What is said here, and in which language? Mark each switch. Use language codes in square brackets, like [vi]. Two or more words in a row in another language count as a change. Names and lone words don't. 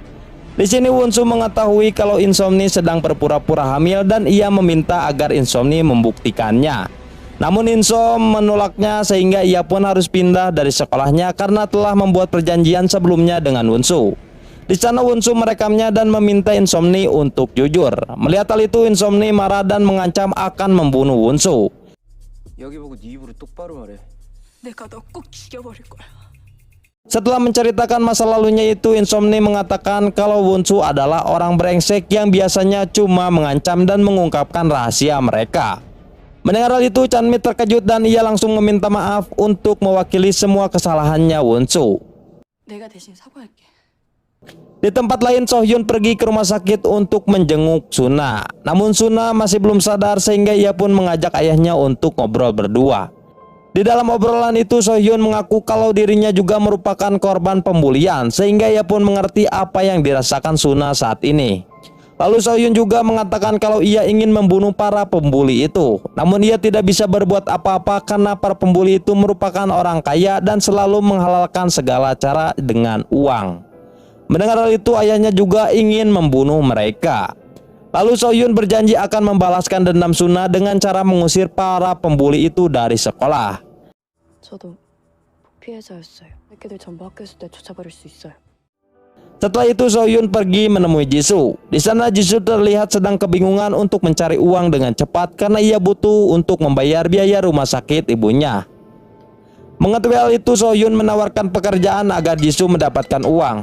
[id] Di sini Won-soo mengetahui kalau In-somi sedang berpura-pura hamil dan ia meminta agar In-somi membuktikannya. Namun In-som menolaknya sehingga ia pun harus pindah dari sekolahnya karena telah membuat perjanjian sebelumnya dengan Won-soo. Di sana Won-soo merekamnya dan meminta In-somi untuk jujur. Melihat hal itu, In-somi marah dan mengancam akan membunuh Won-soo. [ko] 여기 보고 네 입으로 똑바로 말해. 내가 너 꼭 죽여버릴 거야. [id] Setelah menceritakan masa lalunya itu, In-somi mengatakan kalau Won-soo adalah orang brengsek yang biasanya cuma mengancam dan mengungkapkan rahasia mereka. Mendengar hal itu, Chanmi terkejut dan ia langsung meminta maaf untuk mewakili semua kesalahannya Won-soo. [ko] 내가 대신 사과할게. [id] Di tempat lain, Sohyun pergi ke rumah sakit untuk menjenguk Suna. Namun Suna masih belum sadar sehingga ia pun mengajak ayahnya untuk ngobrol berdua. Di dalam obrolan itu, Sohyun mengaku kalau dirinya juga merupakan korban pembulian sehingga ia pun mengerti apa yang dirasakan Suna saat ini. Lalu Sohyun juga mengatakan kalau ia ingin membunuh para pembuli itu. Namun ia tidak bisa berbuat apa-apa karena para pembuli itu merupakan orang kaya dan selalu menghalalkan segala cara dengan uang. Mendengar hal itu, ayahnya juga ingin membunuh mereka. Lalu Sohyun berjanji akan membalaskan dendam Suna dengan cara mengusir para pembuli itu dari sekolah. [ko] 저도 피해자였어요. 새끼들 전부 학교 있을 때 쫓아버릴 수 있어요. [id] Setelah itu Sohyun pergi menemui Jisoo. Di sana Jisoo terlihat sedang kebingungan untuk mencari uang dengan cepat karena ia butuh untuk membayar biaya rumah sakit ibunya. Mengetahui hal itu, Sohyun menawarkan pekerjaan agar Jisoo mendapatkan uang.